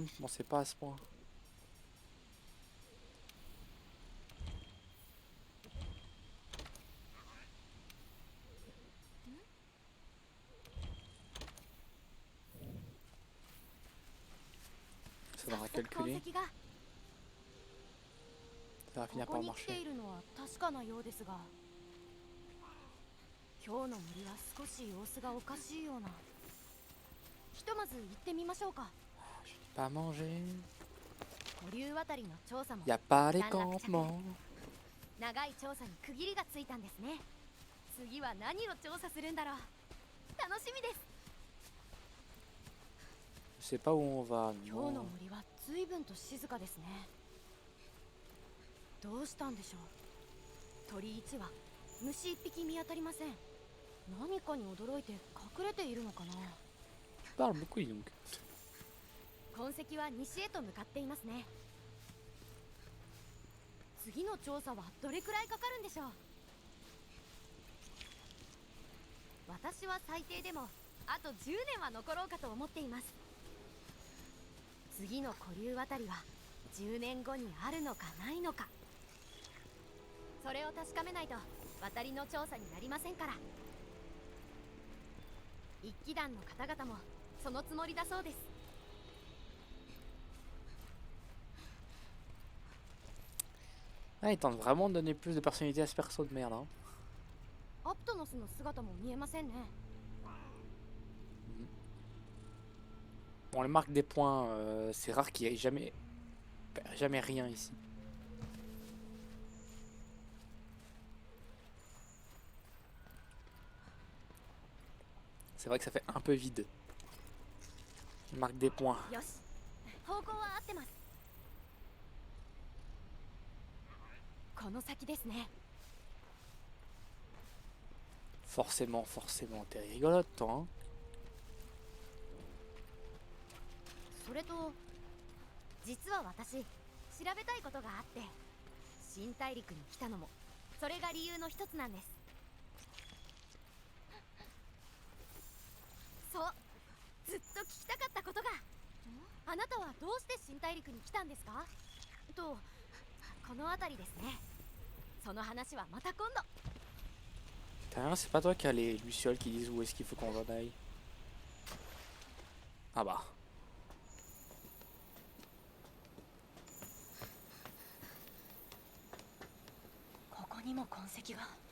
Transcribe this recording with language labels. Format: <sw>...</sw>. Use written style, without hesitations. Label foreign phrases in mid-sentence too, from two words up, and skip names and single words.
<fr>Bon, c'est pas à ce point. Ça va calculer. Ça va finir par marcher.</fr> <ja>今日の森は少し様子がおかしいような。ひとまず行ってみましょうか。</ja> <fr>Pas manger.</fr> <ja>古流渡りの調査も</ja> <fr>Y a pas les campements.</fr> <ja>長い調査に区切りがついたんですね。次は何を調査するんだろう。楽しみです。</ja> <fr>Je sais pas où on va.</fr> <ja>今日の森は随分と静かですね。どうしたんでしょう。鳥1羽、虫1匹見当たりません。何かに驚いて隠れているのかな。</ja> <fr>Parle beaucoup donc.</fr> <ja>痕跡は西へと向かっていますね。次の調査はどれくらいかかるんでしょう。私は最低でもあと10年は残ろうかと思っています。次の古流渡りは10年後にあるのかないのか、それを確かめないと渡りの調査になりませんから。一騎団の方々もそのつもりだそうです。</ja> <fr>Ah, ils tentent vraiment de donner plus de personnalité à ce perso de merde. Hein.</fr> <ja>アプトノスの姿も見えませんね。</ja> <fr>Bon, les marques des points, c'est rare qu'il y ait jamais rien ici. C'est vrai que ça fait un peu vide. Les marques des points.</fr> <ja>よし、方向は合ってます。この先ですね。</ja> <fr>Forcément, t'es rigolote toi, hein.</fr> <ja>それと実は私調べたいことがあって、新大陸に来たのもそれが理由の一つなんです。そう、ずっと聞きたかったことが。あなたはどうして新大陸に来たんですかと、この辺りですね。その話はまた今度。</ja> <fr>Putain, c'est pas toi qui as les lucioles qui disent où est-ce qu'il faut qu'on aille. Ah bah.</fr> <ja>ここにも痕跡が。</ja>